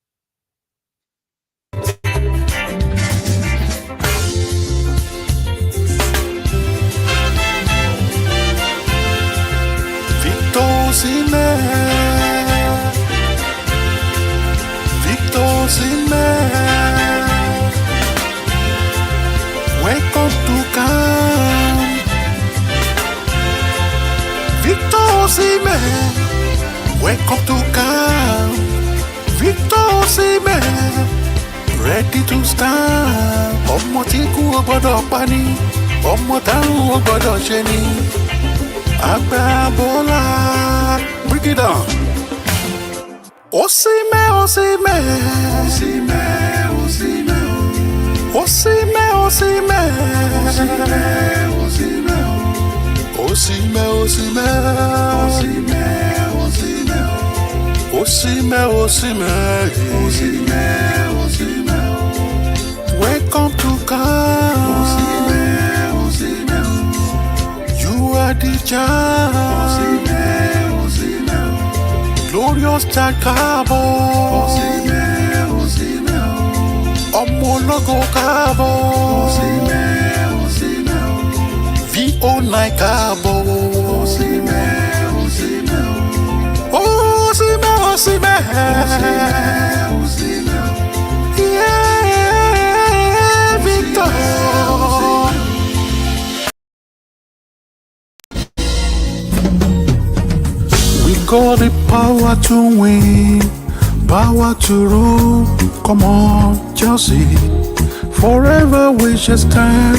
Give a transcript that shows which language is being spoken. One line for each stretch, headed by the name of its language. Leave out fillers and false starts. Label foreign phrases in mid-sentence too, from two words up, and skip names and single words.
English: Victor Osimhen, Victor Osimhen, welcome to camp. Victor Osimhen, welcome to camp. Victor Osimhen, ready to stand.
Yoruba: Ọmọ tí kú ò gbọ́dọ̀ pa ni, ọmọ táwọn ò gbọ́dọ̀ ṣe ni.
English: Agbábọ́lá, break it down. Osimhen, Osimhen, Osimhen, Osimhen, Osimhen, Osimhen, Osimhen, Osimhen, Osimhen, Osimhen, Osimhen, Osimhen, welcome to camp. Osimhen, Osimhen, you are the champ. Osimhen, Osimhen, glorious Jakabo.
Yoruba: Osimhen, Osimhen, ọmọ ológo káàbọ̀. Osimhen, Osimhen, VO9 káàbọ̀. Osimhen, Osimhen, Osimhen, Osimhen, Osimhen,
English: yeah, Victor. We got the power to win, power to rule. Come on, Chelsea. Forever we shall stand.